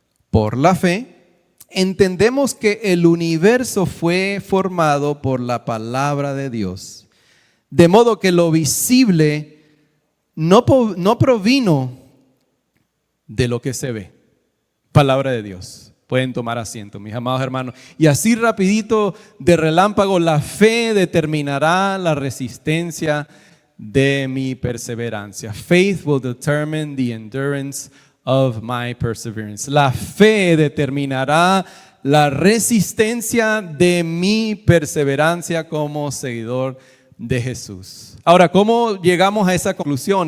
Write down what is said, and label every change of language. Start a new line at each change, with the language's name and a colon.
Spanish: Por la fe, entendemos que el universo fue formado por la palabra de Dios, de modo que lo visible no provino de lo que se ve. Palabra de Dios. Pueden tomar asiento, mis amados hermanos. Y así rapidito, de relámpago, la fe determinará la resistencia de mi perseverancia.
English: Faith will determine the endurance of my perseverance.
Spanish: La fe determinará la resistencia de mi perseverancia como seguidor de Jesús. Ahora, ¿cómo llegamos a esa conclusión?